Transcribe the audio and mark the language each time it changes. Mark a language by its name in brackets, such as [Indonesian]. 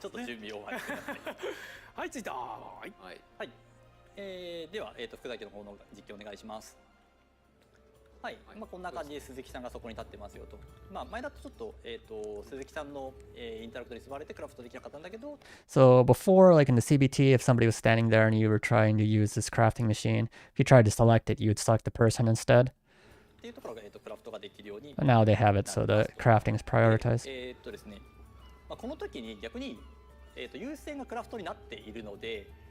[Japanese] ちょっと準備をはい、着いた。はい。はい。では福崎の方の実況お願いします。はい、こんな感じで鈴木さんがそこに立ってますよと。前だとちょっと鈴木さんのインタラクトに座れてクラフトできなかったんだけど。 [English] So before, like in the CBT, if somebody was standing there and you were trying to use this crafting machine, if you tried to select it, you would select the person instead. [Japanese] っていうところがクラフトができるように。 [English] But now they have it, so the crafting is prioritized. [Japanese] ですね。この時に逆に優先がクラフトになっているので。